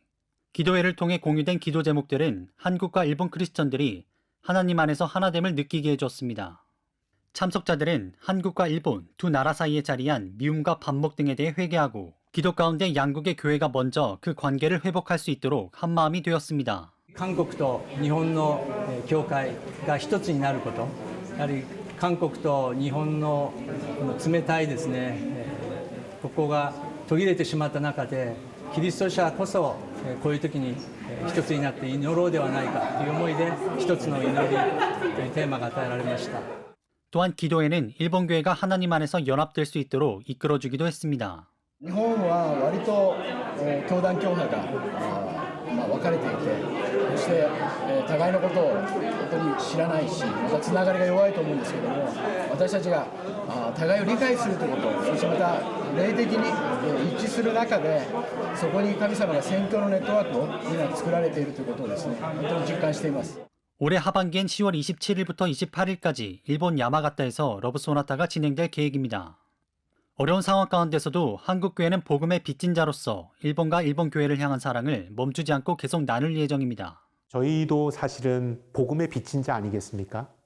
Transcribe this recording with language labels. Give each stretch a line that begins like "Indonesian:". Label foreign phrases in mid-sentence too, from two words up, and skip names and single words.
Korean: 기도회를 통해 공유된 기도 제목들은 한국과 일본 크리스천들이 하나님 안에서 하나됨을 느끼게 해줬습니다. 참석자들은 한국과 일본 두 나라 사이에 자리한 미움과 반목 등에 대해 회개하고 기도 가운데 양국의 교회가 먼저 그 관계를 회복할 수 있도록 한마음이 되었습니다.
Japanese: 韓国と日本の教会が一つになること、やはり韓国と日本の冷たいですね、ここが途切れてしまった中で、キリスト者こそこういう時に一つになって祈ろうではないかという思いで一つの祈りというテーマが与えられました。
Korean: 또한 기도회는 일본 교회가 하나님 안에서 연합될 수 있도록 이끌어주기도 했습니다.
Japanese: 日本は割と教団教派が分かれていて、そして互いのことを本当に知らないし、またつながりが弱いと思うんですけども、私たちが互いを理解するということ、そしてまた霊的に一致する中で、そこに神様が宣教のネットワークを今作られているということをですね、本当に実感しています。
Korean: 올해 하반기엔 10월 27일부터 28일까지 일본 야마가타에서 러브소나타가 진행될 계획입니다. 어려운 상황 가운데서도 한국교회는 복음의 빚진 자로서 일본과 일본 교회를 향한 사랑을 멈추지 않고 계속 나눌 예정입니다. 저희도 사실은 복음의 빚진 자 아니겠습니까?